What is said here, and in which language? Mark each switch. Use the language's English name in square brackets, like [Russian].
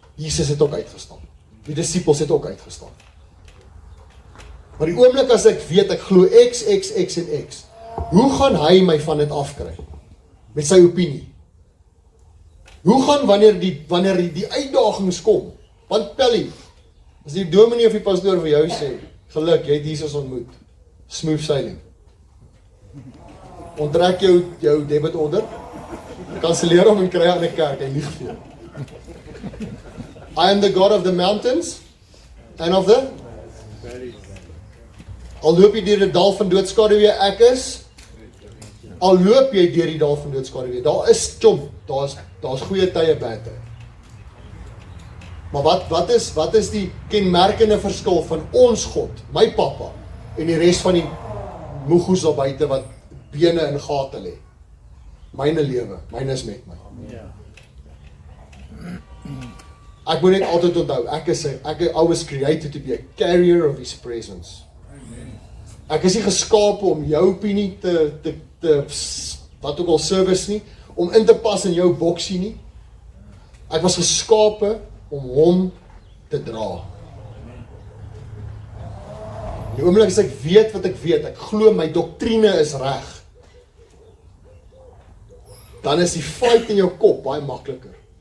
[Afrikaans] Jesus het ook uitgestaan. Die disippels het ook uitgestaan. Maar die oomblik as ek weet, ek glo X en X, hoe gaan hy my van dit afkry? Met sy opinie. Hoe gaan wanneer die uitdagings kom? Want Pelly, as die dominee of die pastoor vir jou sê, geluk, jy het Jesus ontmoet. [English] Smooth sailing. [Afrikaans] Onttrek jou debit order, kanselleer hom en kry aan 'n kerk, hy lieg vir jou. [English] I am the God of the [Afrikaans] mountains and of the al loop jy deur die dal van doodskaduwee, ek is. Al loop jy deur die dal van doodskaduwee, daar is daar's goeie tye, bad tye. Maar wat is die kenmerkende verskil van ons God, my pappa, en die res van die moegoes daar buite wat bene in gate lê? Myne lewe, myne is met my. Ek moet net altyd onthou, [English] I was created to be a carrier of His presence. [Afrikaans] Ek is nie geskape om jou opinie te wat ook al service nie, om in te pas in jou boksie nie. Ek was geskape om hom te dra. Die oomblik as ek weet wat ek weet, ek glo my doktrine is reg, dan is die fight in jou kop baie makliker.